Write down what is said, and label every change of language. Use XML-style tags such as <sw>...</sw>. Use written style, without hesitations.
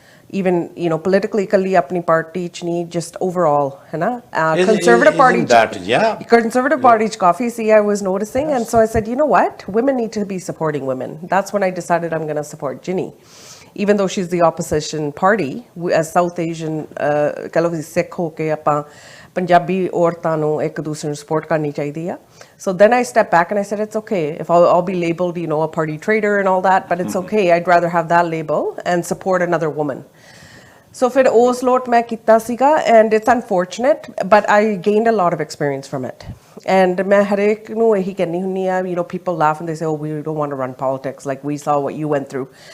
<en>even politically</en> <pa>kalli apni party ch nahi,</pa> <en>just overall</en> <pa>hai na</pa> <en>conservative party conservative party ch kafi see I was noticing. And so I said, you know what, women need to be supporting women. That's when I decided I'm going to support Ginny, even though she's the opposition party. As South Asian</en> <pa>kalo Sikh ho ke ਆਪਾਂ ਪੰਜਾਬੀ ਔਰਤਾਂ ਨੂੰ ਇੱਕ ਦੂਸਰੇ ਨੂੰ support ਕਰਨੀ ਚਾਹੀਦੀ ਆ.</pa> <en>So then I stepped back and I said, it's okay if I'll be labeled, a party traitor and all that, but it's okay. I'd rather have that label and support another woman. So</en> <pa>ਫਿਰ ਉਸ ਲੋਟ ਮੈਂ ਕੀਤਾ ਸੀਗਾ,</pa> <en>and it's unfortunate, but I gained a lot of experience from it. And</en> <pa>ਮੈਂ ਹਰੇਕ ਨੂੰ ਇਹੀ ਕਹਿੰਦੀ ਹੁੰਦੀ ਆ,</pa> <en>people laugh and they say, oh, we don't want to run politics, like we saw what you went through.</en>